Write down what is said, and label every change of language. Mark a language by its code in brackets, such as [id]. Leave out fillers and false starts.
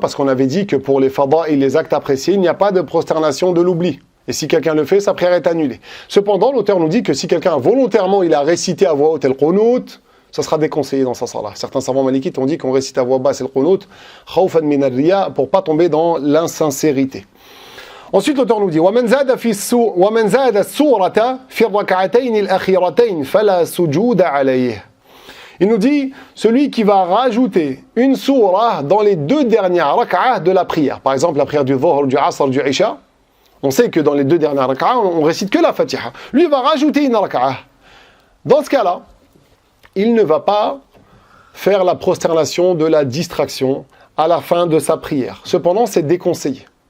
[fr] Parce qu'on avait dit que pour les fada et les actes appréciés, il n'y a pas de prosternation de l'oubli. Et si quelqu'un le fait, sa prière est annulée. Cependant, l'auteur nous dit que si quelqu'un volontairement il a récité à voix haute el qunut, ça sera déconseillé dans sa salat. Certains savants malikites ont dit qu'on récite à voix basse el qunut, [ar] khawfan min ar-riya, [fr] pour pas tomber dans l'insincérité. Ensuite, l'auteur nous dit [ar] وَمَنْ زَادَ السُّورَةَ فِي الرَّكْعَتَيْنِ الْأَخِيرَتَيْنِ فَلَا سُجُودَ عَلَيْهِ. [fr] Il nous dit, celui qui va rajouter une sourate dans les 2 dernières rak'ah de la prière. Par exemple, la prière du Dhuhr, du Asr, du Isha. On sait que dans les 2 dernières rak'ah, on récite que la Fatiha. Lui, il va rajouter une rak'ah. Dans ce cas-là, il ne va pas faire la prosternation de la distraction à la fin de sa prière. Cependant, c'est déconseillé.